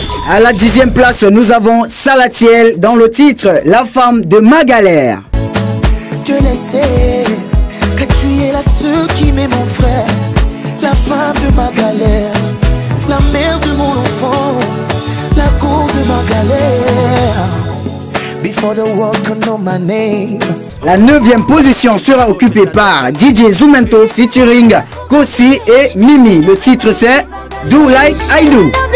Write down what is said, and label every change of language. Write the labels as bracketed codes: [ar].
[fr] À la 10e place, nous avons Salatiel dans le titre La femme de ma galère. Je le sais, que tu es la seule qui m'est mon frère. La femme de ma galère, la mère de mon enfant, la cause de ma galère. [en] Before the world can know my name. [fr] La 9e position sera occupée par DJ Zoumento featuring Kossi et Mimi. Le titre c'est Do Like I Do.